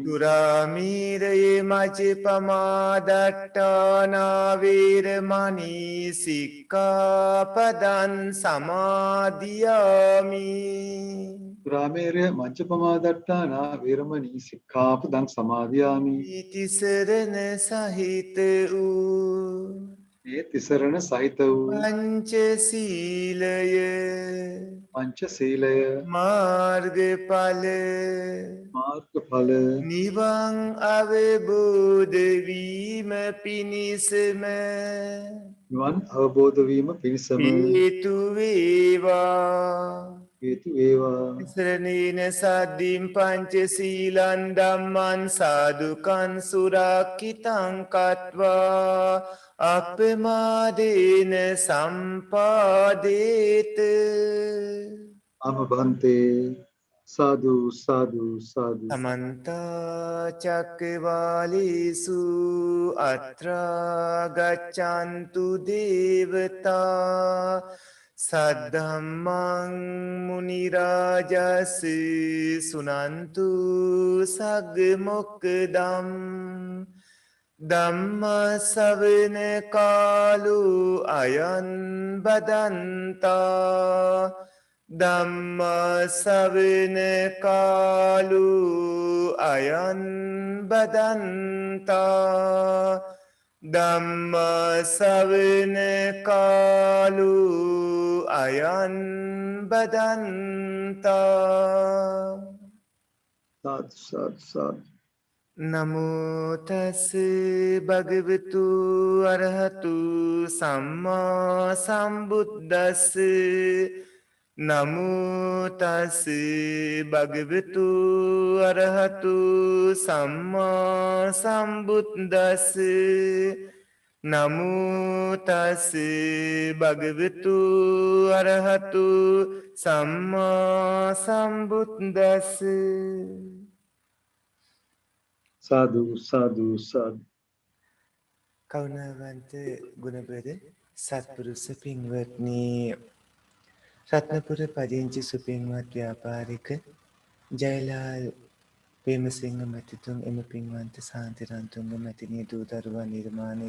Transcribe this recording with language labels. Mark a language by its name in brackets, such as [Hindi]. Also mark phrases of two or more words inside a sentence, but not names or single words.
[Pali] දුරාමීරයේ මජ්ජපමාදට්ඨානා වේරමණී සික්ඛාපදං සමාදියාමි. රාමේරය මජ්ජපමාදට්ඨානා වේරමණී සික්ඛාපදං සමාදියාමි. [Sinhala] තිසරණ සහිත වූ මේ තිසරණ සහිත වූ පංචශීලය පංචශීලය මාර්ගඵල මාර්ගඵල නිවන් අවබෝධ වීම පිණිසම නිවන් අවබෝධ වීම පිණිසම හේතු වේවා. හේතු වේවා. [Pali] තිසරණේන සද්දින් පංචශීලං ධම්මං සාදුකං සුරක්ඛිතං කତ୍වා අප්පමාදේන සම්පාදේත. ආමභන්තේ සාදු සාදු සාදු. සමන්ත චක්කවාලේසු අත්‍රා ගච්ඡන්තු දේවතා සද්ධම්මං මුනි රාජස් සුනන්තු සග්ග මොක්ඛදම් ධම්ම ශ්‍රවණ කාලෝ අයං බදන්තා ධම්ම ශ්‍රවණ කාලෝ අයං බදන්තා ධම්ම ශ්‍රවණ කාලෝ අයං බදන්තා [Sinhala] සාදු සාදු සාදු. [Pali] නමෝ තස් භගවතු අරහතු සම්මා සම්බුද්දස්ස නමෝ තස් භගවතු අරහතු සම්මා සම්බුද්දස්ස නමෝ තස් භගවතු අරහතු සම්මා සම්බුද්දස්ස [Sinhala] සාදු සාදු සාදු. කරුණාවන්ත ගුණබර සත්පුරුෂ පින්වත්නි රත්නපුර පදිංචි සුපින්වත් ව්‍යාපාරික ජයලාල් ප්‍රේමසිංහ මැතිතුන් එම පින්වන්ත සාන්තිරන්තුන්ග මැතිනී දූ දරුවන් නිර්මාණය